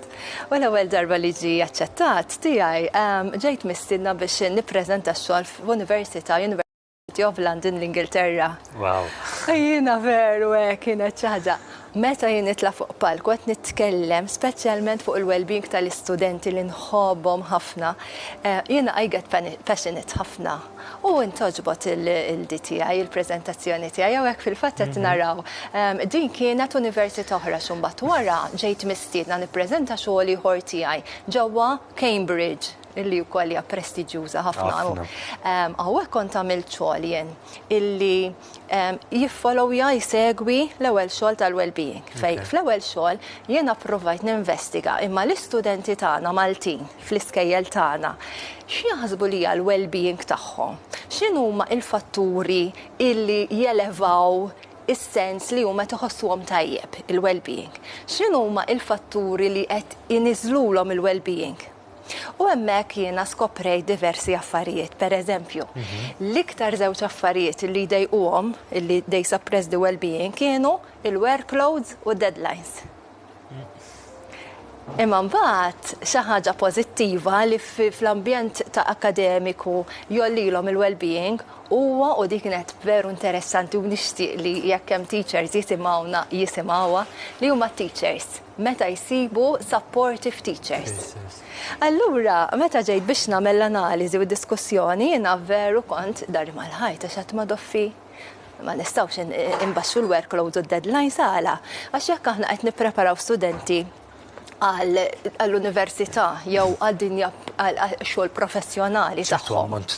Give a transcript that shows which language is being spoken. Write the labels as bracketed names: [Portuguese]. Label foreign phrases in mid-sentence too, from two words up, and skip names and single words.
[Maltese] U l-ewwel darba li ġie aċċettat tiegħi ġejt mistiedna biex nippreżenta x-xogħol f'University of London l-Ingilterra. Wow. Jiena veru kienet xi ħaġa. Meta jien nitla' fuq palk qed nitkellem speċjalment fuq il-well-being tal-istudenti li nħobbhom ħafna, jiena [English] I get passionate [Maltese] ħafna u intoġbot il-DTI, il-preżentazzjoni tiegħi jew hekk fil-fatt qed naraw. Din kienet università oħra x'imbagħad wara ġejt mistiedna nippreżenta xogħol ieħor tiegħi ġewwa Cambridge illi wkoll hija prestiġjuża ħafna. Hawnhekk kont għamilt xogħol jien illi jiffollowja jsegwi l-ewwel xogħol tal-well-being. Fejn fl-ewwel xogħol jiena provajt ninvestiga imma l-istudenti tagħna Maltin fl-iskejjel tagħna x'jaħsbu li hija l-well-being tagħhom. X'inhuma l-fatturi illi jelevaw is-sens li huma tħossuhom tajjeb il-well-being. X'inhuma l-fatturi li qed iniżlulhom il-well-being. U hemmhekk jiena skoprejt diversi affarijiet. Pereżempju, l-iktar żewġ affarijiet li jdejquhom, li [English] they suppress the well-being [Maltese] kienu il-workloads u deadlines. Imma mbagħad xi ħaġa pożittiva li fl-ambjent ta' akademiku jollilhom il-well-being huwa u dik kienet veru interessanti u nixtieq li jekk hemm teachers jisimgħuha li huma teachers meta jsibu [English] supportive teachers. [Maltese] Allura, meta ġejt biex nagħmel l-analiżi u d-diskussjoni jiena veru kont dar mal-ħajt għax qatt ma doffi ma nistgħux imbaxxu l-workload u d-deadlines għala għax jekk aħna qed nippreparaw studenti għall-università jew għad-dinja għal-xogħol professjonali tagħhom.